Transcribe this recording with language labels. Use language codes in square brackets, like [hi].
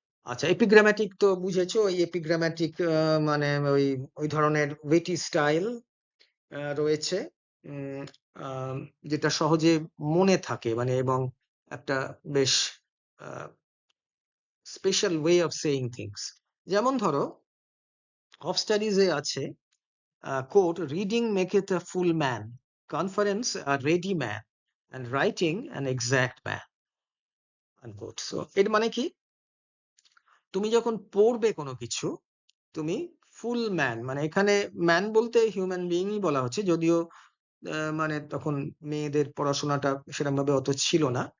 [bn] আচ্ছা, এপিগ্রাম্যাটিক তো বুঝেছো, ওই এপিগ্রাম্যাটিক মানে ওই ওই ধরনের ওয়েটি স্টাইল রয়েছে, উম, যেটা সহজে মনে থাকে, মানে এবং একটা বেশ [en] Special way of saying things. [bn] যেমন ধরো [en] of স্টাডিজে [bn] আছে [en] Quote, reading maketh a full man, conference a ready man, and writing an exact man, unquote. [bn] So এর মানে কি, তুমি যখন পড়বে কোনো কিছু, তুমি ফুল ম্যান, মানে এখানে ম্যান বলতে হিউম্যান বিইংই বলা হচ্ছে, যদিও মানে তখন মেয়েদের পড়াশোনাটা সেরকম ভাবে অত ছিল না।